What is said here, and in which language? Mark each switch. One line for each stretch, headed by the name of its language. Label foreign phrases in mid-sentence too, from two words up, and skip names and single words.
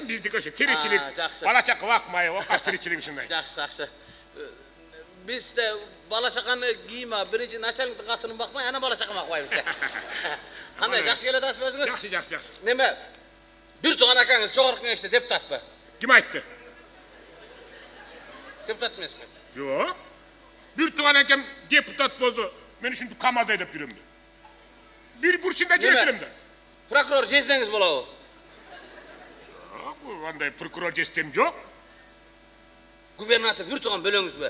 Kyrgyz: Эми биздики ошо тиричилик. Бала чака бакмай, ока тиричилик ушундай. Жакшы. Бизде бала чаканы кийме, биринчи начальниктин катынын бакмай, ана бала чака бакпайбыз. Кандай жакшы келатасыз өзүңүз? Жакшы. Неме? Бир тууган акаңыз жогорку кеңеште депутатпы? Ким айтты? Депутат эмесми? Жок. Бир тууган акам депутат болсо, мен ушинтип КамАЗ айдап жүрөм да. Бир бурчунда жүрөм да. Прокурор жездеңиз болобу? Жок, андай прокурор жестем жок. Губернатор бир тууган бөлөңүзбү?